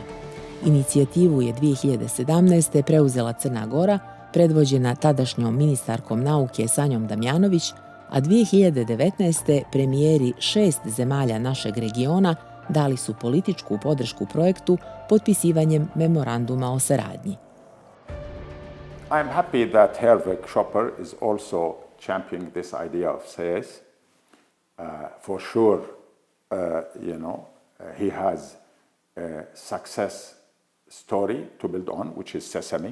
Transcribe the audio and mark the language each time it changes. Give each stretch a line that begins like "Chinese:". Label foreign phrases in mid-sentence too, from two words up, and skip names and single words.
Serbian: Inicijativu je 2017. preuzela Crna Gora, predvođena tadašnjom ministarkom nauke Sanjom Damjanović, a 2019. premijeri 6 zemalja našeg regiona dali su političku podršku projektu potpisivanjem memoranduma o saradnji.
English: I'm happy that Herwig Schopper is also championing this idea of SES. For sure, he has a success story to build on, which is SESAME.